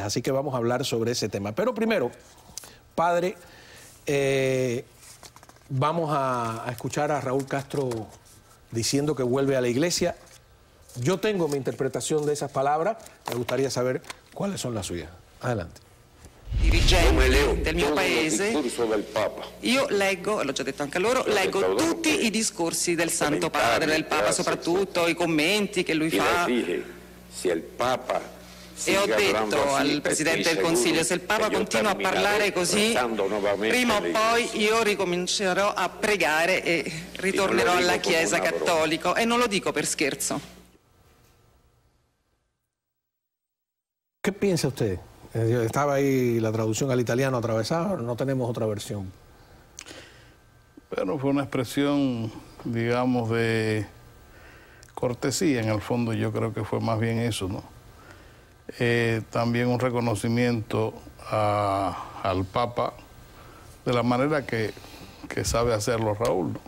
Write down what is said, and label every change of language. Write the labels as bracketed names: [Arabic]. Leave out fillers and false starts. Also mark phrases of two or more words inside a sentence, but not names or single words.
[Spanish] Así que vamos a hablar sobre ese tema. Pero primero, padre, vamos a escuchar a Raúl Castro diciendo que vuelve a la iglesia. Yo tengo mi interpretación de esas palabras, me gustaría saber cuáles son las suyas. Adelante. [Italian] Dirigenti del mio paese, io leggo, l'ho già detto anche a loro, leggo tutti i discorsi del Santo Padre, del Papa soprattutto, i commenti che lui fa. E ho detto al Presidente del Consiglio, se il Papa continua a parlare così, prima o poi io ricomincerò a pregare e ritornerò alla Chiesa cattolica, e non lo dico per scherzo. [Spanish] ¿Qué piensa usted? Estaba ahí la traducción al italiano atravesada, no tenemos otra versión. Bueno, fue una expresión, digamos, de cortesía. En el fondo yo creo que fue más bien eso, ¿no? También un reconocimiento al Papa de la manera que sabe hacerlo Raúl, ¿no?